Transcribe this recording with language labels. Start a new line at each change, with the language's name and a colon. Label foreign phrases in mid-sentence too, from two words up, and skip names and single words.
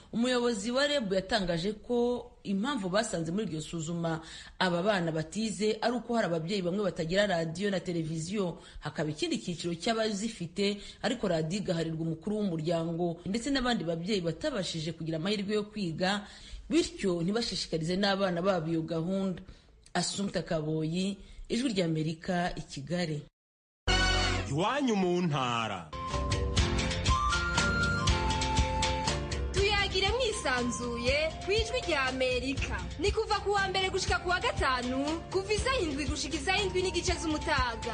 Kinyarwanda: Umuyobozi wa REB yatangaje ko impamvu basanze muri iryo suzuma aba bana batize ari uko hari ababyeyi bamwe batagira radiyo na televiziyo, hakaba ikindi cyiciro cy'abazifite ariko radiyo igaharirwa umukuru w'umuryango, ndetse n'abandi babyeyi batabashije kugira amahirwe yo kwiga bityo ntibashishikarize n'abana babo iyo gahunda. Assumpta Kaboyi, Ijwi rya Amerika, i Kigali.
Rundi: Iwanyu mu ntara. Tuyagire mwisanzuye ku Ijwi rya Amerika. Ni kuva ku wa mbere gushika ku wa 5 kuva 7 gushika 7:30 z'umutaga.